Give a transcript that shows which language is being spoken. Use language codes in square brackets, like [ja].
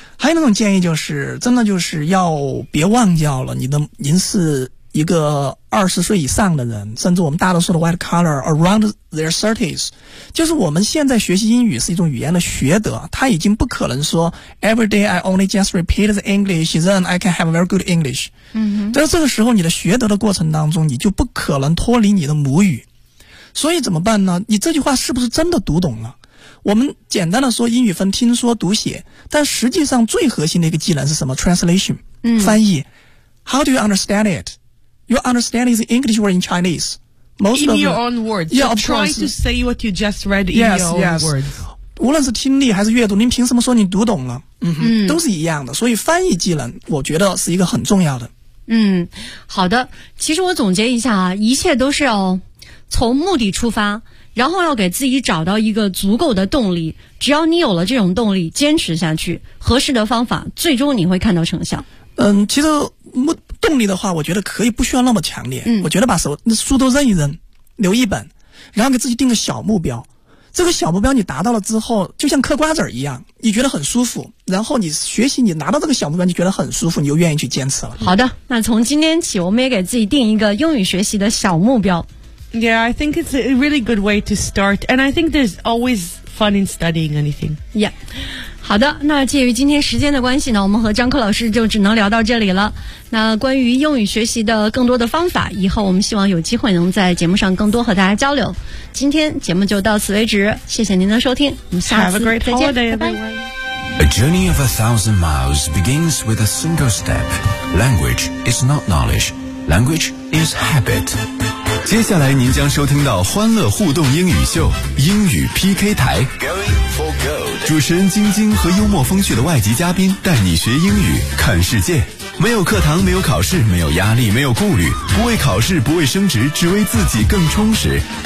[zh] 还有那种建议就是，真的就是要别忘掉了，您是一个20岁以上的人，甚至我们大多数的 [en] white collar around their 30s， [zh] 就是我们现在学习英语是一种语言的学得，它已经不可能说 [en] every day I only just repeat the English then I can have a very good English。 [zh] 嗯，但是这个时候你的学得的过程当中，你就不可能脱离你的母语。所以怎么办呢？你这句话是不是真的读懂了？我们简单的说，英语分听说读写，但实际上最核心的一个技能是什么？ [en] translation。 [zh] 嗯，翻译。 [en] How do you understand itYour understanding is English or in Chinese. Most in your own words. Yeah, of course. Try to say what you just read in your own words. [zh] 无论是听力还是阅读，您凭什么说你读懂了？嗯哼，都是一样的。所以翻译技能，我觉得是一个很重要的。嗯，好的。其实我总结一下啊，一切都是要从目的出发，然后要给自己找到一个足够的动力。只要你有了这种动力，坚持下去，合适的方法，最终你会看到成效。嗯，其实目。动力的话我觉得可以不需要那么强烈。嗯，我觉得把书都扔一扔，留一本，然后给自己定个小目标。这个小目标你达到了之后，就像嗑瓜子一样，你觉得很舒服，然后你学习，你拿到这个小目标，你觉得很舒服，你就愿意去坚持了。好的，那从今天起，我们也给自己定一个英语学习的小目标。 [en] Yeah, I think it's a really good way to start, and I think there's always fun in studying anything. Yeah. [zh] 好的，那介于今天时间的关系呢，我们和张克老师就只能聊到这里了。那关于英语学习的更多的方法，以后我们希望有机会能在节目上更多和大家交流。今天节目就到此为止，谢谢您的收听，我们下次再见，拜拜。 [en] A journey of 1,000 miles begins with a single step. Language is not knowledge. Language is habit. [zh] 接下来您将收听到欢乐互动英语秀，英语 PK 台。 [en] Going for go. [zh] 主持人晶晶和幽默风趣的外籍嘉宾带你学英语看世界，没有课堂，没有考试，没有压力，没有顾虑，不为考试，不为升职，只为自己更充实。